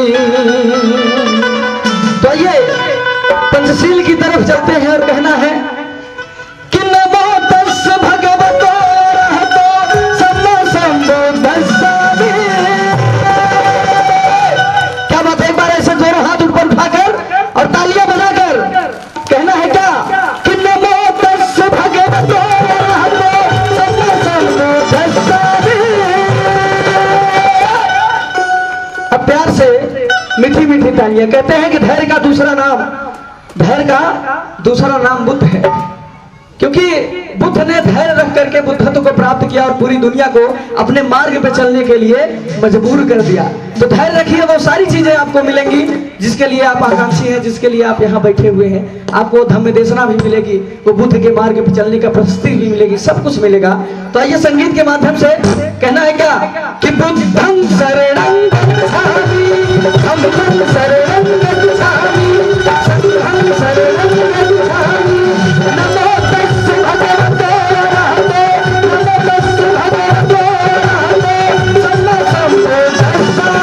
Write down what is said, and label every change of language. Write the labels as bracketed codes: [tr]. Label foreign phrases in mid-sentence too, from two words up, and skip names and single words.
[hi] तो आइए पंचशील की तरफ चलते हैं और कहना है कि [pi] नमो तस् भगवतो अरहतो सम्मा सम्बुद्धस्स। [hi] क्या बात है, एक बार ऐसे जोर हाथ ऊपर उठाकर और तालियां बजाकर कहना है क्या कि [pi] नमो तस् भगवतो अरहतो सम्मा सम्बुद्धस्स। [hi] अब प्यार से मीठी मीठी तालियां। कहते हैं कि धैर्य का दूसरा नाम बुद्ध है, क्योंकि बुद्ध ने धैर्य रख करके बुद्धत्व को प्राप्त किया और पूरी दुनिया को अपने मार्ग पे चलने के लिए मजबूर कर दिया। तो धैर्य रखिए, वो सारी चीजें आपको मिलेंगी जिसके लिए आप आकांक्षी हैं, जिसके लिए आप यहाँ बैठे हुए हैं। आपको धम्म देशना भी मिलेगी, वो बुद्ध के मार्ग पे चलने का प्रशस्ति भी मिलेगी, सब कुछ मिलेगा। तो आइए संगीत के माध्यम से कहना है क्या कि [pi] बुद्धं शरणं गच्छामि, धम्मं शरणं गच्छामि, संघं शरणं गच्छामि। नमो तस् भगवतो अरहतो, नमो तस् भगवतो अरहतो सम्मा सम्बुद्धस्स।